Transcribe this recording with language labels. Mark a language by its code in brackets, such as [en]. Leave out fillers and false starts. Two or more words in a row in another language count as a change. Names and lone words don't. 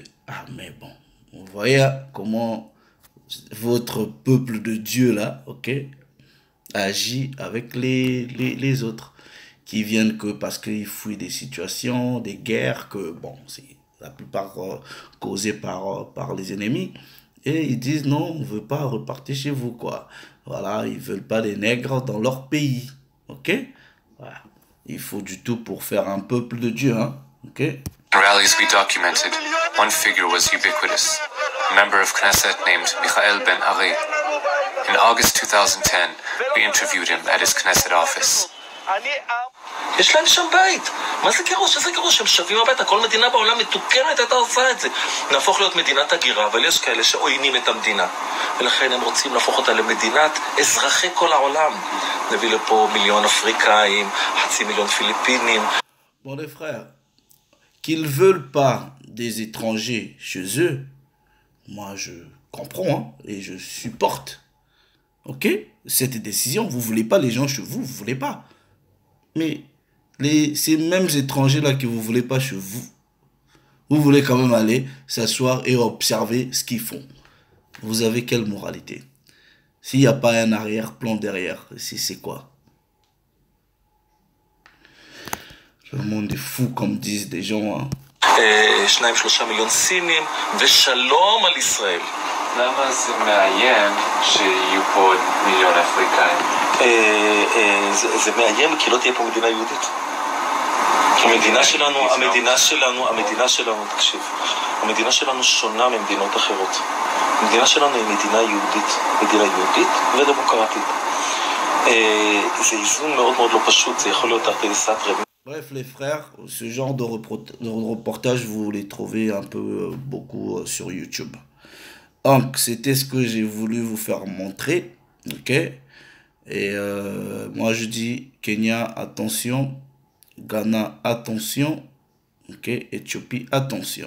[fr] Ah mais bon, vous voyez comment votre peuple de Dieu là, ok, agit avec les autres, qui viennent que parce qu'ils fuient des situations, des guerres, que bon, c'est la plupart causées par les ennemis. Et ils disent non, on ne veut pas repartir chez vous, quoi. Voilà, ils ne veulent pas des nègres dans leur pays. Ok? Voilà. Il faut du tout pour faire un peuple de Dieu, hein? Ok? [en] In rallies we documented, one figure was ubiquitous, a member of Knesset named Michael Ben Ari. In August 2010, we interviewed him at his Knesset office. [he] יש להם שם בית. מה זה גירוש? איזה גירוש? הם שווים הביתה. כל מדינה בעולם מתוקנת הייתה עושה את זה. נהפוך להיות מדינת הגירה, אבל יש כאלה שעוינים את המדינה. ולכן הם רוצים להפוך אותה למדינת אזרחי כל העולם. נביא לפה מיליון אפריקאים, 500,000 פיליפינים. [fr] Bon les frères, qu'ils veulent pas des étrangers chez eux, moi je comprends, hein, et je supporte. Ok? Cette décision, vous voulez pas les gens chez vous, vous voulez pas. Mais ces mêmes étrangers-là que vous ne voulez pas chez vous, vous voulez quand même aller s'asseoir et observer ce qu'ils font. Vous avez quelle moralité? S'il n'y a pas un arrière-plan derrière, c'est quoi? Le monde est fou, comme disent des gens. Hein. [he] 2-3 מיליון סינים, ושלום על ישראל. למה זה מאיים שיהיו פה עוד מיליון אפריקאים? זה מאיים כי לא תהיה פה מדינה יהודית. המדינה שלנו, תקשיב, המדינה שלנו שונה ממדינות אחרות. המדינה שלנו היא מדינה יהודית ודמוקרטית. זה איזון מאוד מאוד לא פשוט, זה יכול להיות [arc] תרתי דסתרי. [fr] Bref les frères, ce genre de reportage, vous les trouvez un peu beaucoup sur YouTube. Donc c'était ce que j'ai voulu vous faire montrer, ok. Et moi je dis Kenya attention, Ghana attention, ok, Éthiopie attention.